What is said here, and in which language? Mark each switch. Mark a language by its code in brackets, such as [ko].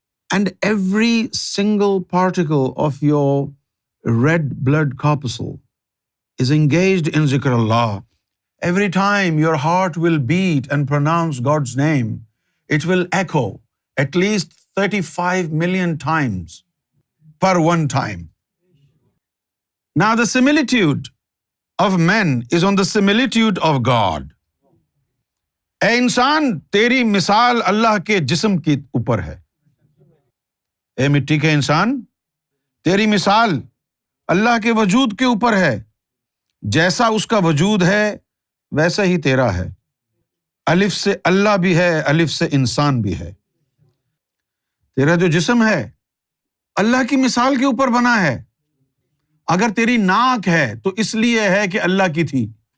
[en] and every single particle of your red blood corpuscle is engaged in zikr Allah, every time your heart will beat and pronounce God's name, it will echo at least 35 million times per one time. Now the similitude of men is on the similitude of God. [ur] اے انسان، تیری مثال اللہ کے جسم کے اوپر ہے۔ اے مٹی کے انسان، تیری مثال اللہ کے وجود کے اوپر ہے۔ جیسا اس کا وجود ہے ویسا ہی تیرا ہے۔ الف سے اللہ بھی ہے، الف سے انسان بھی ہے۔ تیرا جو جسم ہے اللہ کی مثال کے اوپر بنا ہے۔ اگر تیری ناک ہے تو اس لیے ہے کہ اللہ کی تھی،